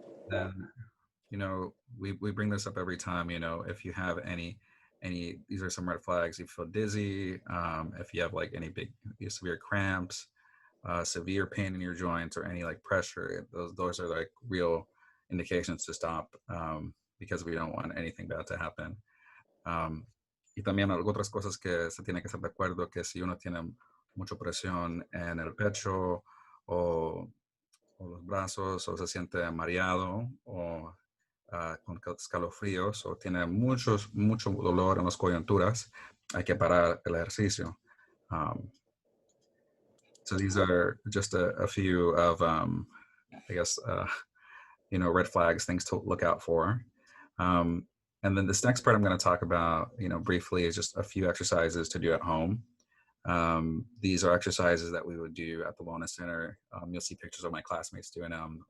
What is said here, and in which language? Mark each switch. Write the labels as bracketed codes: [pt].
[en] And, we bring this up every time, if you have these are some red flags. You feel dizzy, if you have like any big severe cramps, severe pain in your joints or any like pressure, those are like real indications to stop, because we don't want anything bad to happen. [es] Y también otras cosas que se tiene que estar de acuerdo, que si uno tiene mucha presión en el pecho o los brazos o se siente mareado o con escalofríos o tiene mucho dolor en las coyunturas, hay que parar el ejercicio. [en] So these are just a few of, I guess, red flags, things to look out for. And then this next part I'm going to talk about, briefly, is just a few exercises to do at home. These are exercises that we would do at the Wellness Center. You'll see pictures of my classmates doing them.